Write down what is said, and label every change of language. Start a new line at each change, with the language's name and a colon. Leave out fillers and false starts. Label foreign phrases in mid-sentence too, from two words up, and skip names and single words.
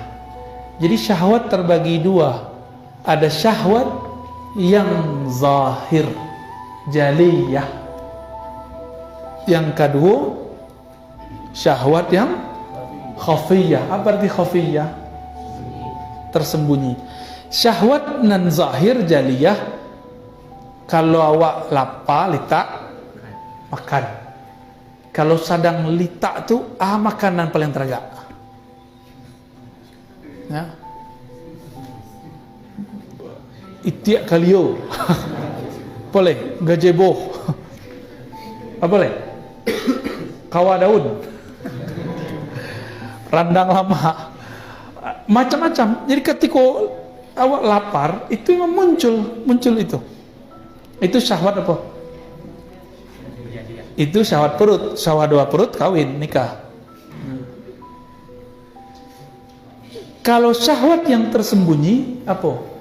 Indonesian: Jadi syahwat terbagi dua. Ada syahwat yang zahir, jaliyah. Yang kedua, syahwat yang khafiyah. Apa arti khafiyah? Tersembunyi.
Minangkabau: Syahwat nan zahir jaliyah, kalau awak lapar litak makan. Kalau sedang litak tu makanan paling teragak ya. Itiak kalio boleh, gajebo apa boleh, kawa daun, randang lama, macam-macam.
Indonesian: Jadi ketika awak lapar, itu yang muncul itu syahwat apa? Itu syahwat perut. Syahwat dua perut kawin nikah. Kalau syahwat yang tersembunyi apa?